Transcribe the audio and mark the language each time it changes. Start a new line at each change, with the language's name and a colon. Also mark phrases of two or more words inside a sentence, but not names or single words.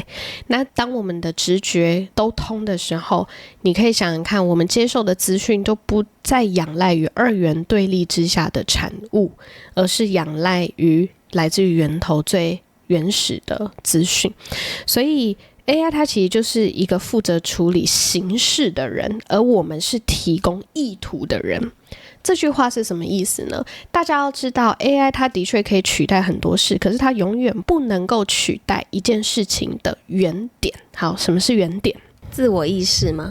Chinese: 那當我們的直覺都通的時候，你可以想想看，我們接受的資訊都不再仰賴於2元對立之下的產物，而是仰賴於來自於源頭最原始的資訊。所以AI 它其實就是一個負責處理形式的人，而我們是提供意圖的人。這句話是什麼意思呢？大家要知道 AI 它的確可以取代很多事，可是它永遠不能夠取代一件事情的原點。好，什麼是原點？自我意識嗎？